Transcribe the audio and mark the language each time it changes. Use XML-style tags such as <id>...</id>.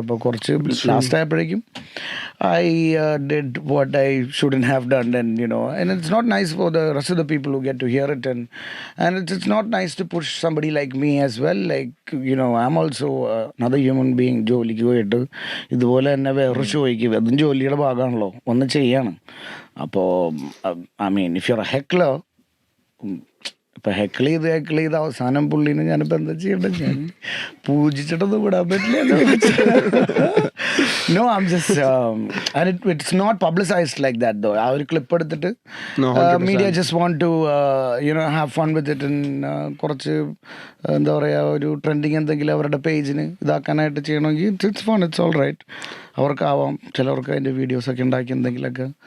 <ml>അപ്പോൾ കുറച്ച് ലാസ്റ്റ് ആയപ്പോഴേക്കും</ml> <en>I did what I shouldn't have done, and it's not nice for the rest of the people who get to hear it, and it's not nice to push somebody like me as well. Like I'm also another human being.</en> <ml>ജോലിക്ക് പോയിട്ട് ഇതുപോലെ തന്നെ വേറൊരു ഷോയ്ക്ക് അതും ജോലിയുടെ ഭാഗമാണല്ലോ, ഒന്ന് ചെയ്യാണ്. അപ്പോൾ</ml> <en>I mean, if you're a heckler,</en> <ml>ഇപ്പം ഹെക്കിൾ ചെയ്ത് അവസാനം പുള്ളീനെ ഞാനിപ്പോൾ എന്താ ചെയ്യേണ്ടത്? ഞാൻ പൂജിച്ചിട്ടൊന്നും വിടാൻ പറ്റില്ല.</ml> <en>No, I'm just and it's not publicized like that though.</en> <ml>ആ ഒരു ക്ലിപ്പ് എടുത്തിട്ട്</ml> <en>media just want to have fun with it, and</en> <ml>കുറച്ച് എന്താ പറയുക, ഒരു ട്രെൻഡിങ് എന്തെങ്കിലും അവരുടെ പേജിന് ഇതാക്കാനായിട്ട് ചെയ്യണമെങ്കിൽ</ml> <en>It's fun, it's all right.</en> <ml>അവർക്കാവാം, ചിലവർക്ക് അതിൻ്റെ വീഡിയോസൊക്കെ ഉണ്ടാക്കി എന്തെങ്കിലുമൊക്കെ.</ml>